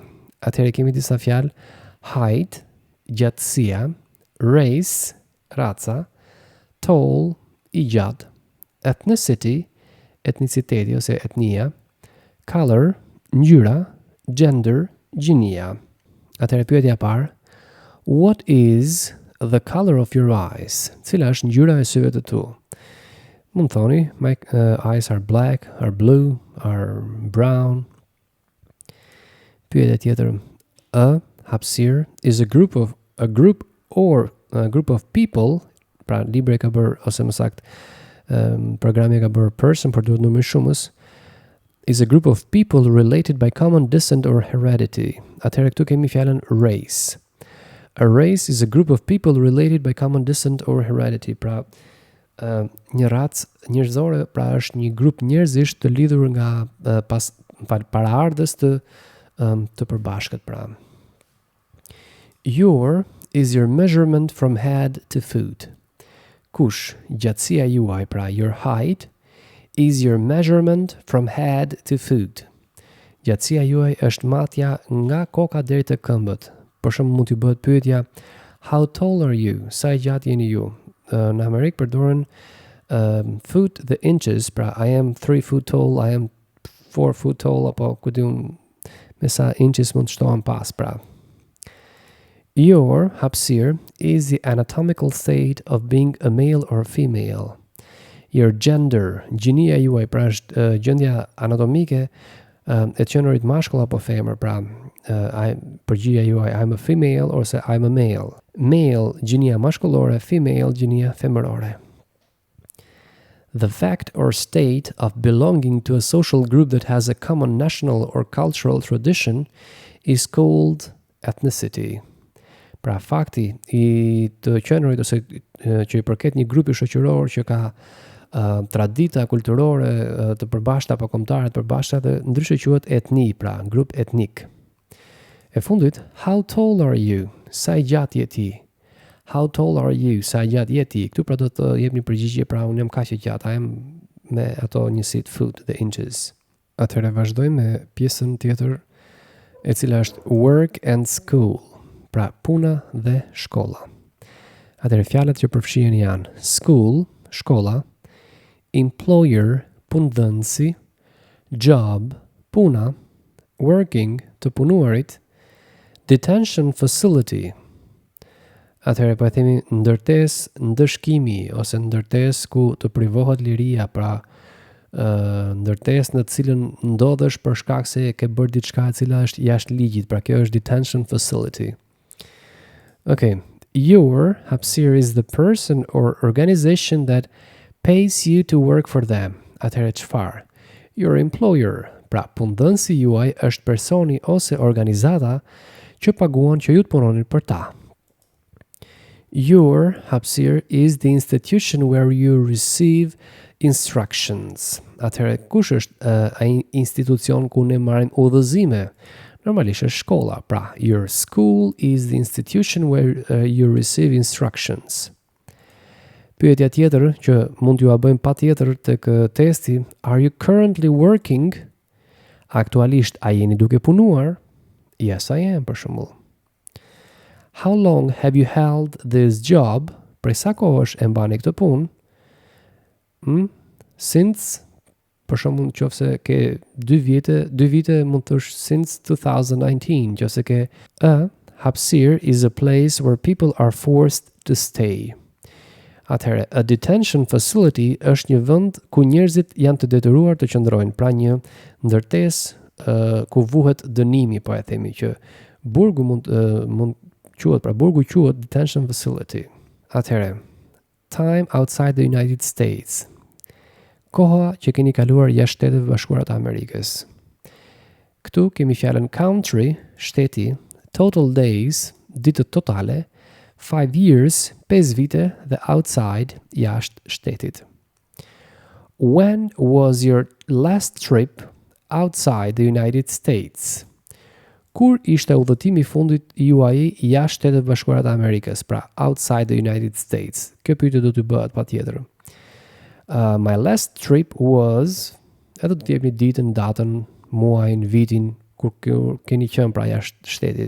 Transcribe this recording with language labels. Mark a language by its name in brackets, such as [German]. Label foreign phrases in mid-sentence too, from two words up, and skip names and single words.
[Albanian] Atëherë kemi disa fjalë: height, gjatësia; race, raca; tall, i gjatë; ethnicity, etniciteti ose etnia; color, ngjyra; gender, gjinia. Atëherë pyetja e parë: [English] what is the color of your eyes? [Albanian] Cila është ngjyra e syve të tu? Mund thoni, [English] my eyes are black, are blue, are brown. [Albanian] Pyetja tjetër: [English] a hapësirë is a group of people, [Albanian] pra libri ka bërë, ose më sakt programi ka bërë person, por duhet numri shumës, [English] is a group of people related by common descent or heredity. [Albanian] Atëherë këtu kemi fjalën race. [English] A race is a group of people related by common descent or heredity. [Albanian] Pra një racë njerëzore, pra është një grup njerëzish të lidhur nga paraardhës të përbashkët, pra. [English] Your is your measurement from head to foot. [Albanian] Kush, gjatësia juaj, pra [English] your height is your measurement from head to foot. [Albanian] Gjatësia juaj është matja nga koka deri te këmbët. Për shembull mund të bëhet pyetja: [English] how tall are you? [Albanian] Sa i gjatë jeni ju? Në Amerikë përdoren foot dhe inches, pra [English] I am 3 foot tall, I am 4 foot tall, [Albanian] apo ku diun me sa inches mund të shtohen pas, pra. [English] Your hapësirë is the anatomical state of being a male or female. Your gender, [Albanian] gjinia juaj, pra është gjendja anatomike e qenurit mashkull apo femër, pra përgjigja juaj: [English] I'm a female ose I'm a male. [Albanian] Male, gjinia mashkullore; female, gjinia femërore. [English] The fact or state of belonging to a social group that has a common national or cultural tradition is called ethnicity. [Albanian] Pra fakti i të qenurit ose që i përket një grupi shoqëror që ka tradita kulturore të përbashkëta apo kombëtare të përbashkëta, dhe ndryshe quhet etni, pra grup etnik. E fundit, [English] how tall are you? [Albanian] Sa i gjatë je ti? [English] How tall are you? [Albanian] Sa i gjatë je ti? Këtu pra do të jep një përgjigje, pra unë jam kaq i gjatë, [English] I am [Albanian] me ato njësit foot dhe inches. Atëherë vazhdoj me pjesën tjetër, e cila është [English] work and school, [Albanian] pra puna dhe shkolla. Atëherë fjalët që përfshihen janë school, shkolla; employer, punëdhënësi; job, puna; working, të punuarit; [English] detention facility. [Albanian] Atëherë po e themi ndërtesë, ndëshkimi ose ndërtesë ku të privohet liria, pra ndërtesë në të cilën ndodhesh për shkak se ke bërë diçka e cila është jashtë ligjit, pra kjo është [English] detention facility. Okay, your hapësirë is the person or organization that pays you to work for them. [Albanian] Atëherë çfarë? [English] Your employer, [Albanian] pra punëdhënësi juaj është personi ose organizata që paguan që ju të punoni për ta. [English] Your hapësirë is the institution where you receive instructions. [Albanian] Atëherë kush është ai institucion ku ne marrim udhëzime? Normalisht është shkolla, pra [English] your school is the institution where you receive instructions. [Albanian] Pyetja tjetër që mund t'ju a bëjmë patjetër tek testi: [English] are you currently working? [Albanian] Aktualisht a jeni duke punuar? [English] Yes, I am, [Albanian] për shembull. [English] How long have you held this job? [Albanian] Prej sa kohësh e mbani këtë punë? Since për shembull nëse ke 2 vite mund të thosh since 2019, nëse ke hapësir [English] is a place where people are forced to stay. [Albanian] Atëherë, [English] a detention facility [Albanian] është një vend ku njerëzit janë të detyruar të qëndrojnë, pra një ndërtesë ku vuhet dënimi, po e themi që burgu mund quhet, pra burgu quhet [English] detention facility. Atëherë, time outside the United States. [Albanian] Koha që keni kaluar jashtë Shteteve Bashkuara të Amerikës. Këtu kemi fjalën country, shteti, [English] total days, [Albanian] ditët totale, 5 years, 5 vite, dhe outside, jashtë shtetit. [English] When was your last trip outside the United States? [Albanian] Kur ishte udhëtimi i fundit juaj jashtë Shteteve Bashkuara të Amerikës, pra [English] outside the United States? [Albanian] Kjo pyetje do të bëhet patjetër. [English] My last trip was, [Albanian] edhe do të jepni ditën, datën, muajin, vitin, kur keni qenë pra jashtë shtetit.